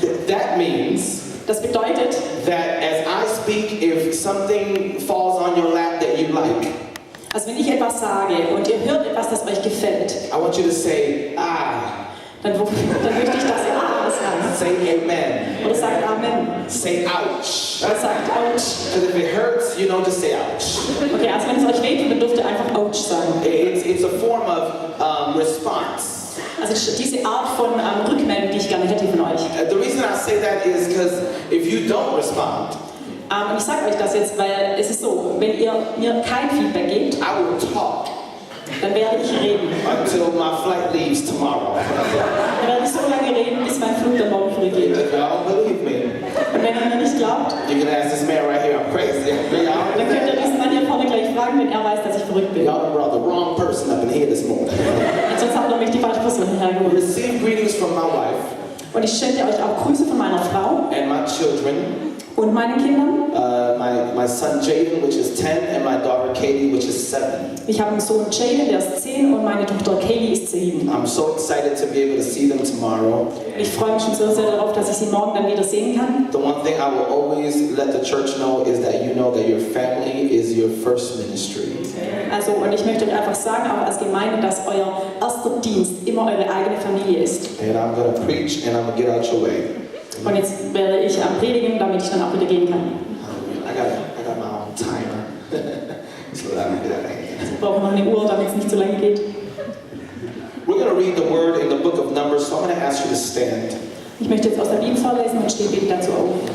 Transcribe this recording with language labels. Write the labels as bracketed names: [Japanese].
[English] That means [German] Das bedeutet, [English] that as I speak, if something falls on your lap that you like, [German] also wenn ich etwas sage und ihr hört etwas, das euch gefällt, [English] I want you to say, [German] dann möchte ich, dass ihr sagt. [English] say amen, [German] Oder sagt Amen. [English] say ouch. [German] Oder sagt Ouch. [English] Because if it hurts, just say ouch. [German] Okay, also wenn es euch wehtut, dann dürft ihr einfach Ouch sagen. [English] It's a form of response. [German] Also diese Art von Rückmeldung, die ich gerne hätte von euch. [English] The reason I say that is because if you don't respond, [German] Und ich sage euch das jetzt, weil es ist so, wenn ihr mir kein Feedback gebt, [English] I will talk [German] dann werde ich reden. [English] until my flight leaves tomorrow. [German] Dann werde ich so lange reden, bis mein Flug dann morgen früh geht. [English] If y'all don't believe me, [German] Und wenn ihr mir nicht glaubt, [English] you can ask this man right here. I'm crazy. [German] dann könnt ihr diesen Mann hier vorne gleich fragen, denn er weiß, dass ich verrückt bin. [English] Y'all brought the wrong person up in here this morning. [German] Und sonst habt ihr mich die falsche Person hergeholt. [English] Receive greetings from my wife [German] Und ich schicke euch auch Grüße von meiner Frau [English] and my children. [German] und meinen Kindern. [English] My son Jaden, which is 10, and my daughter Katie, which is 7. [German] Ich habe einen Sohn Jaden, der ist 10 und meine Tochter Katie ist 7. [English] I'm so excited to be able to see them tomorrow. [German] Und ich freue mich schon so sehr darauf, dass ich sie morgen dann wieder sehen kann. [English] The one thing I will always let the church know is that you know that your family is your first ministry. [German] Also, und ich möchte euch einfach sagen, auch als Gemeinde, dass euer erster Dienst immer eure eigene Familie ist. [English] And I'm going to preach and I'm going to get out your way. [German] Und jetzt werde ich predigen, damit ich dann auch wieder gehen kann. [English] I got my own timer. So that I can get out of hand. [German] Ich brauche noch eine Uhr, damit es nicht so lange geht. [English] We're going to read the word in the book of Numbers, so I'm going to ask you to stand. [German] Ich möchte jetzt aus der Bibel vorlesen und stehe bitte dazu auf.